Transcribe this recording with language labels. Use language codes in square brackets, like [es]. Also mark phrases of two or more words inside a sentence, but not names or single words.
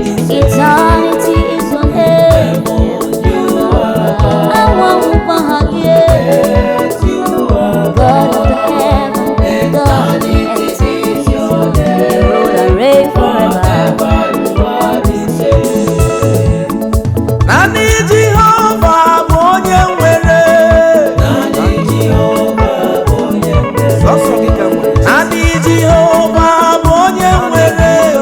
[en] Eternity is your name. I want to find you. God of the heaven, God of the earth. You rule and reign forever. [ig] Naanị Jehova bụ onye nwere. Sọsọ gị ka nwere. Naanị Jehova bụ onye nwere.